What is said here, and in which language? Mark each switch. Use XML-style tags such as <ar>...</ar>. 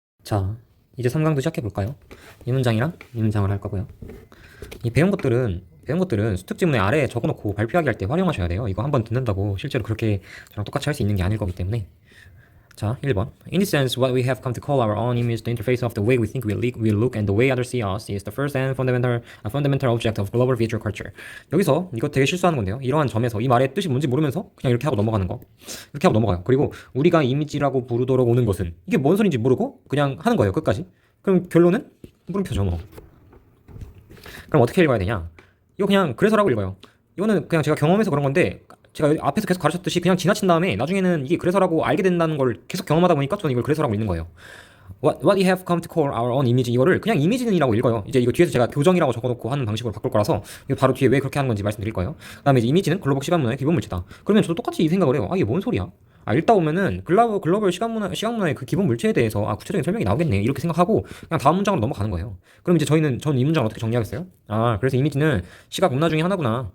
<ko>자, 이제 3강도 시작해볼까요? 이 문장이랑 이 문장을 할 거고요. 이 배운 것들은 수특 지문에 아래에 적어놓고 발표하기 할 때 활용하셔야 돼요. 이거 한번 듣는다고 실제로 그렇게 저랑 똑같이 할 수 있는 게 아닐 거기 때문에. 자, 1번.</ko> <en>In this sense, what we have come to call our own image, the interface of the way we think we look and the way others see us, is the first and fundamental object of global visual culture.</en> <ko>여기서 이거 되게 실수하는 건데요. 이러한 점에서 이 말의 뜻이 뭔지 모르면서 그냥 이렇게 하고 넘어가는 거. 이렇게 하고 넘어가요. 그리고 우리가 이미지라고 부르도록 오는 것은 이게 뭔 소리인지 모르고 그냥 하는 거예요. 끝까지. 그럼 결론은 물음표죠, 뭐. 그럼 어떻게 읽어야 되냐? 이거 그냥 그래서라고 읽어요. 이거는 그냥 제가 경험해서 그런 건데 제가 앞에서 계속 가르쳤듯이 그냥 지나친 다음에 나중에는 이게 그래서라고 알게 된다는 걸 계속 경험하다 보니까 저는 이걸 그래서라고 읽는 거예요.</ko> <en>What we have come to call our own image,</en> <ko>이거를 그냥 이미지는이라고 읽어요. 이제 이거 뒤에서 제가 교정이라고 적어놓고 하는 방식으로 바꿀 거라서 이거 바로 뒤에 왜 그렇게 하는 건지 말씀드릴 거예요. 그다음에 이제 이미지는 글로벌 시각문화의 기본 물체다. 그러면 저도 똑같이 이 생각을 해요. 아, 이게 뭔 소리야? 읽다 보면은 글로벌 시각문화의 그 기본 물체에 대해서 구체적인 설명이 나오겠네 이렇게 생각하고 그냥 다음 문장으로 넘어가는 거예요. 그럼 이제 전 이 문장을 어떻게 정리하겠어요? 아, 그래서 이미지는 시각 문화 중에 하나구나.</ko>